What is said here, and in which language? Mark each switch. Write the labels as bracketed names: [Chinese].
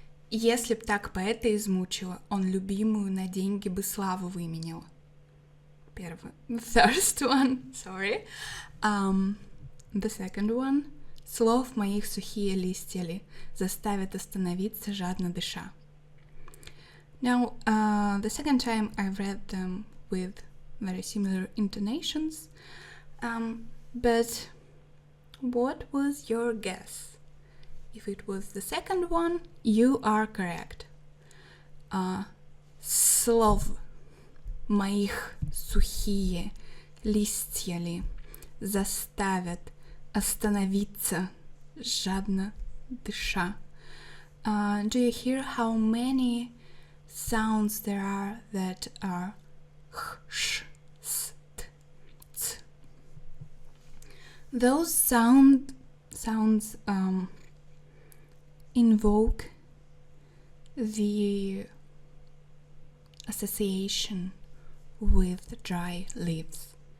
[Russian] Если б так поэта измучило, он любимую на деньги бы славу выменял. Первый. [English] First one, sorry. The second one. [Russian] Слов моих сухие листья ли заставят остановиться, жадно дыша. [English] Now, the second time I read them with very similar intonations. But what was your guess? If it was the second one, you are correct. [Russian] Слов моих сухие листья ли заставят остановиться, жадно дыша. [English] Do you hear how many sounds there are that are х, ш, s, t, ц? Those sounds invoke the association with dry leaves.